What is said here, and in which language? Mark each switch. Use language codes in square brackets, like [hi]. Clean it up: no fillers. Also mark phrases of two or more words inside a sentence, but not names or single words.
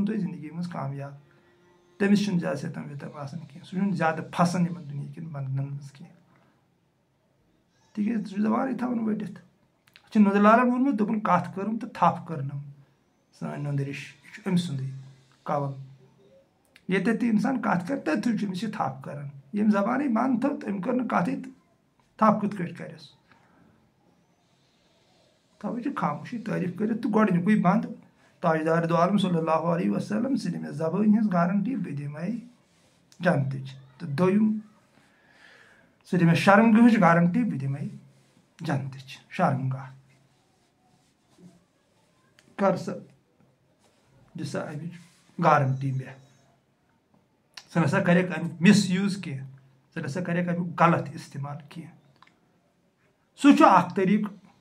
[ks] تۄہہِ زندگی منٛز کامیاب تٔمِس چھُنہٕ زیادٕ سِتم وِتم آسان کینٛہہ سُہ چھُنہٕ زیادٕ پھسان یِمن دُنہِکٮ۪ن بنٛدنن منٛز کینٛہہ تِکیٛازِ سُہ چھُ زبانٕے تھاوان ؤٹِتھ چھُ نُندٕ لالن ووٚنمُت دوٚپُن کَتھ کٔرٕم تہٕ تھپھ کٔرنم سٲنۍ نُندٕ ریٚش یہِ چھُ أمۍ سُنٛدٕے کَوَل ییٚتٮ۪تھ تہِ اِنسان کَتھ کَرِ تٔتھی چھُ أمِس یہِ تھپھ کَران ییٚمۍ زبانٕے بنٛد تھٲو تٔمۍ کٔر نہٕ کَتھٕے تہٕ تھپھ کِتھ کٲٹھۍ کَرٮ۪س تَوَے چھِ خاموشی تعریٖف کٔرِتھ تہٕ گۄڈٕنیُکُے بنٛد تاجدار دو عالم [ar] صلی اللہ علیہ وسلم [ks] سُہ دِ مےٚ زبٲنۍ ہِنٛز گارنٹی بہٕ دِمَے جنتٕچ تہٕ دوٚیِم سُہ دِ مےٚ شرمگاہٕچ گارنٹی بہٕ دِمَے جنتٕچ شرمگاہ کر سا دِ سا اَمِچ گارنٹی مےٚ سُہ نسا کَریکھ اَمیُک مِس یوٗز کینٛہہ سُہ نسا کَریکھ اَمیُک غلط اِستعمال کینٛہہ سُہ چھُ اکھ طٔریٖقہٕ